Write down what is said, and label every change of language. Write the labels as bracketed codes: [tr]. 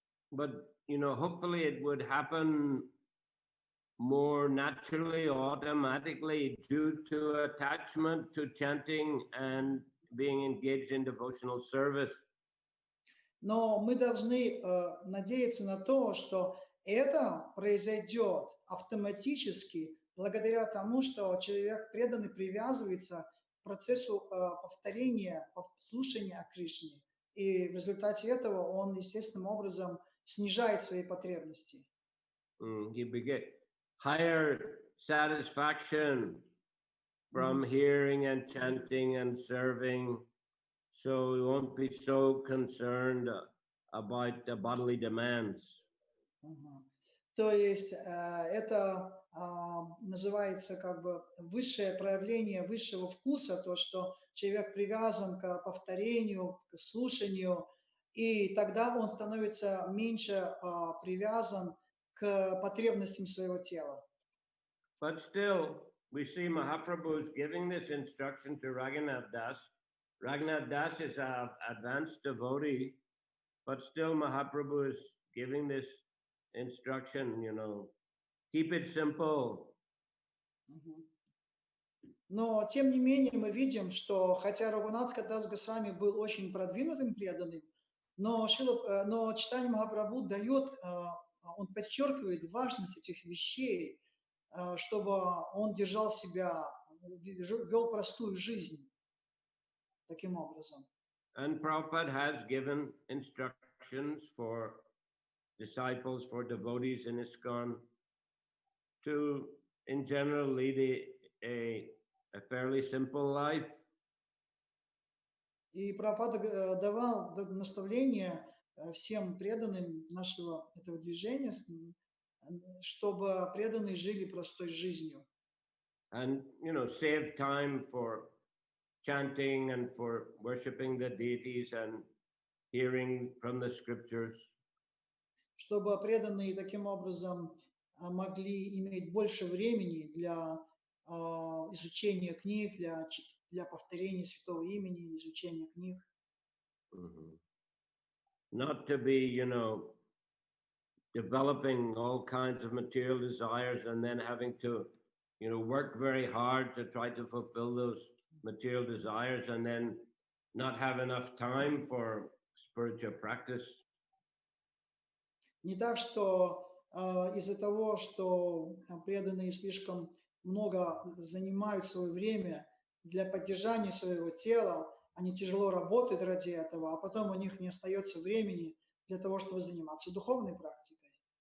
[en] But, hopefully it would happen more naturally, automatically, due to attachment to chanting and being engaged in devotional service. [ru] Но мы должны надеяться на то, что это произойдет автоматически благодаря тому, что человек преданный привязывается к процессу повторения, слушания о Кришне. И в результате этого он естественным образом снижает свои потребности. [en] He beget higher satisfaction from hearing and chanting and serving, so we won't be so concerned about the bodily demands. [ru] То есть это называется как бы высшее проявление высшего вкуса, то, что человек привязан к повторению, к слушанию, и тогда он становится меньше привязан к потребностям своего тела. [en] But still, we see Mahaprabhu is giving this instruction to Raghunath Das. Raghunath Das is an advanced devotee, but still Mahaprabhu is giving this instruction, keep it simple. Мгм. [ru] Но, тем не менее, мы видим, что хотя Рагунат Дас Госвами был очень продвинутым преданным, но Чайтанья Махапрабху дает, он подчеркивает важность этих вещей, чтобы он держал себя, вел простую жизнь таким образом. [en] And Prabhupada has given instructions for disciples, for devotees in ISKCON to, in general, lead a fairly simple life. [ru] И Прабхупада давал наставления всем преданным нашего этого движения, чтобы преданные жили простой жизнью. [en] And, save time for chanting and for worshiping the deities and hearing from the scriptures. [ru] Чтобы преданные таким образом могли иметь больше времени для изучения книг, для повторения святого имени, изучения книг. Mm-hmm. [en] Not to be, developing all kinds of material desires and then having to, work very hard to try to fulfill those material desires and then not have enough time for spiritual practice. [ru] Не так, что из-за того, что преданные слишком много занимают свое время для поддержания своего тела, они тяжело работают ради этого, а потом у них не остается времени для того, чтобы заниматься духовной практикой.